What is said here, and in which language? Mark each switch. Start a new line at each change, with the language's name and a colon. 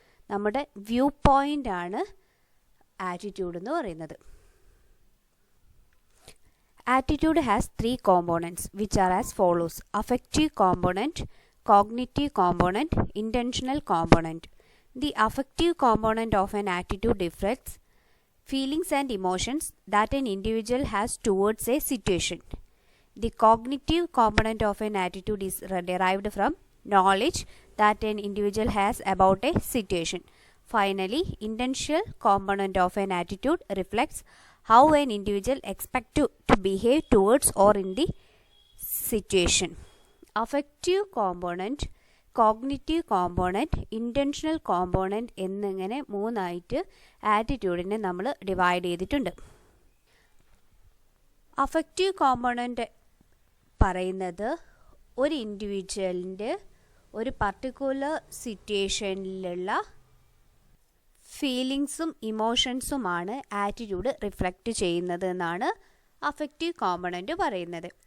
Malayalam: നമ്മുടെ view point ആണ് attitude എന്ന് പറയുന്നത്.
English: Attitude has three components which are as follows: affective component, cognitive component, intentional component. The affective component of an attitude reflects feelings and emotions that an individual has towards a situation. The cognitive component of an attitude is derived from knowledge that an individual has about a situation. Finally, intentional component of an attitude reflects how an individual expects to behave towards or in the situation. Affective component, cognitive component, intentional component
Malayalam: എന്നിങ്ങനെ മൂന്നായിട്ട് ആറ്റിറ്റ്യൂഡിനെ നമ്മൾ divide ചെയ്തിട്ടുണ്ട്. Affective component പറയുന്നത് ഒരു ഇൻഡിവിജ്വലിൻ്റെ ഒരു particular സിറ്റുവേഷനിലുള്ള ഫീലിങ്സും ഇമോഷൻസുമാണ് attitude reflect ചെയ്യുന്നത് എന്നാണ് affective component പറയുന്നത്.